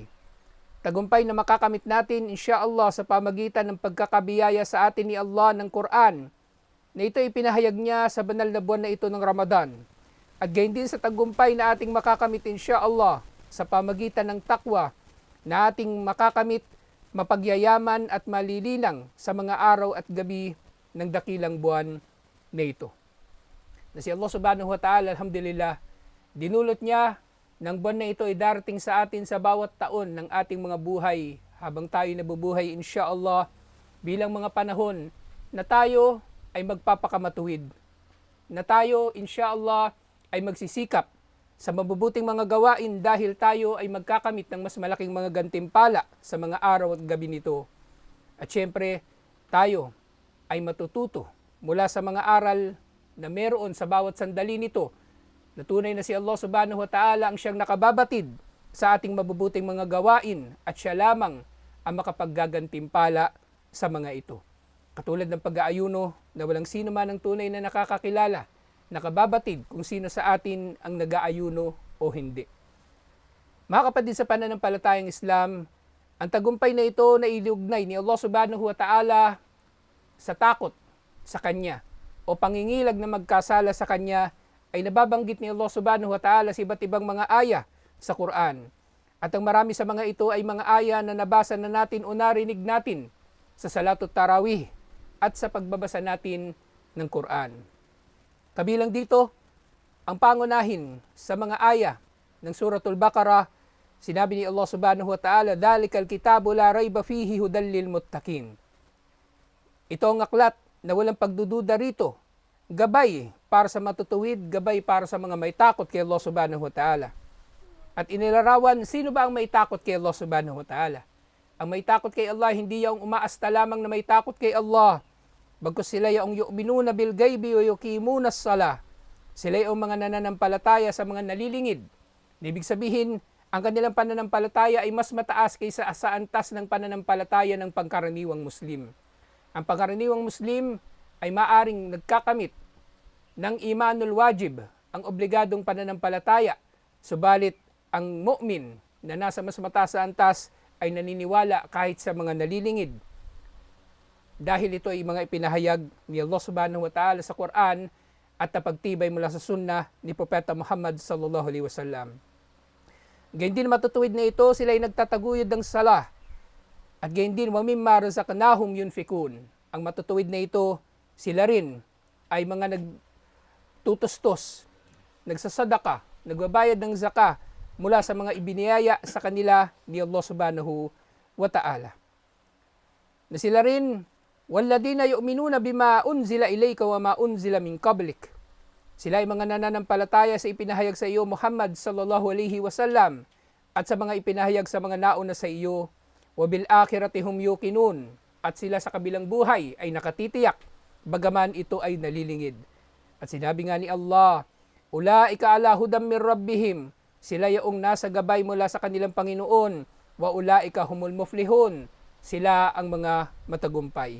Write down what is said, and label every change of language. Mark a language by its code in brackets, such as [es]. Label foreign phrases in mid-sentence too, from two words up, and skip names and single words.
[tl] Tagumpay na makakamit natin insyaallah sa pamagitan ng pagkakabiyaya sa atin ni Allah ng Quran na ito ay pinahayag niya sa banal na buwan na ito ng Ramadan. At gayon din sa tagumpay na ating makakamit insyaallah sa pamagitan ng takwa na ating makakamit, mapagyayaman at malilinang sa mga araw at gabi ng dakilang buwan na ito. Na si Allah [ar] سبحانه وتعالى, [tl] alhamdulillah, dinulot niya ng buwan na ito ay darating sa atin sa bawat taon ng ating mga buhay habang tayo nabubuhay insyaallah bilang mga panahon na tayo ay magpapakamatuwid, na tayo insyaallah ay magsisikap sa mabubuting mga gawain dahil tayo ay magkakamit ng mas malaking mga gantimpala sa mga araw at gabi nito. At syempre, tayo ay matututo mula sa mga aral na meron sa bawat sandali nito na tunay na si Allah [ar] سبحانه وتعالى [tl] ang siyang nakababatid sa ating mabubuting mga gawain at siya lamang ang makapaggagantimpala sa mga ito. Katulad ng pag-aayuno na walang sino man ang tunay na nakakakilala, nakababatid kung sino sa atin ang nag-aayuno o hindi. Mga kapatid sa pananampalatayang Islam, ang tagumpay na ito na iliugnay ni Allah [ar] سبحانه وتعالى [tl] sa takot sa Kanya o pangingilag na magkasala sa Kanya ay nababanggit ni Allah [ar] سبحانه وتعالى [tl] sa iba't ibang mga aya sa Quran. At ang marami sa mga ito ay mga aya na nabasa na natin o narinig natin sa [ar] صلاة التراويح [tl] at sa pagbabasa natin ng Quran. Kabilang dito, ang pangunahin sa mga aya ng Suratul Baqarah Sinabi ni Allah [ar] سبحانه وتعالى, "ذلك الكتاب لا ريب فيه هدى للمتقين." [tl] Ito ang aklat na walang pagdududa rito. Gabay para sa matutuwid, gabay para sa mga may takot kay Allah [ar] سبحانه وتعالى. [tl] At inilarawan, sino ba ang may takot kay Allah [ar] سبحانه وتعالى? [tl] Ang may takot kay Allah, hindi yung umaasta lamang na may takot kay Allah. Bagkus sila yung [ar] يؤمنون بالغيب [tl] o [ar] يقيمون الصلاة. [tl] Sila yung mga nananampalataya sa mga nalilingid. Ibig sabihin, ang kanilang pananampalataya ay mas mataas kaysa sa antas ng pananampalataya ng pangkaraniwang Muslim. Ang pangkaraniwang Muslim ay maaring nagkakamit ng [ar] الإيمان الواجب, [tl] ang obligadong pananampalataya. Subalit, ang mu'min na nasa mas mataas sa antas ay naniniwala kahit sa mga nalilingid. Dahil ito ay mga ipinahayag ni Allah [ar] سبحانه وتعالى [tl] sa Quran at napagtibay mula sa sunnah ni Propeta Muhammad [ar] صلى الله عليه وسلم. [tl] Gayon din matutuwid na ito, sila ay nagtataguyod ng salah. At gayon din, [ar] وَمِمَّا رَزَقْنَاهُمْ يُنْفِقُونَ. [tl] Ang matutuwid na ito, sila rin ay mga nagtutustos, nagsasadaka, nagbabayad ng zakah mula sa mga ibiniyaya sa kanila ni Allah [ar] سبحانه وتعالى. [tl] Na sila rin, [ar] وَالَّذِينَ يُؤْمِنُونَ بِمَا أُنْزِلَ إِلَيْكَ وَمَا أُنْزِلَ مِنْ قَبْلِكَ. [tl] Sila ay mga nananampalataya sa ipinahayag sa iyo Muhammad [ar] صلى الله عليه وسلم [tl] at sa mga ipinahayag sa mga nauna sa iyo, [ar] وبالآخرة هم يوقنون, [tl] at sila sa kabilang buhay ay nakatitiyak bagaman ito ay nalilingid. At sinabi nga ni Allah, [ar] أولئك على هدى من ربهم, [tl] sila yaong nasa gabay mula sa kanilang Panginoon, [ar] وأولئك هم المفلحون, [tl] sila ang mga matagumpay.